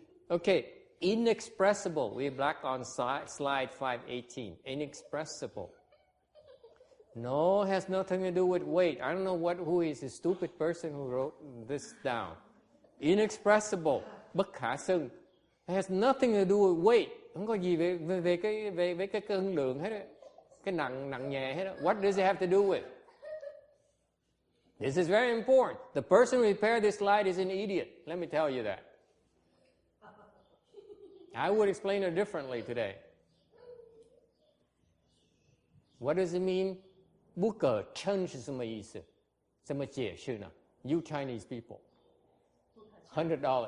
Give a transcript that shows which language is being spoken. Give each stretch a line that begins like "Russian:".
English: Okay, inexpressible. We're back on slide 518. Inexpressible. No, has nothing to do with weight. I don't know who is the stupid person who wrote this down. Inexpressible.
Vietnamese: Bất khả xưng.
English: It has nothing to do with weight.
Vietnamese: Không có gì về cái cân lượng hết á. Cái nặng nhẹ hết á.
English: What does it have to do with? This is very important. The person who prepared this slide is an idiot. Let me tell you that. I would explain it differently today. What does it mean?
Chinese: 不可称是什么意思？怎么解释呢？
English: You Chinese people. $100.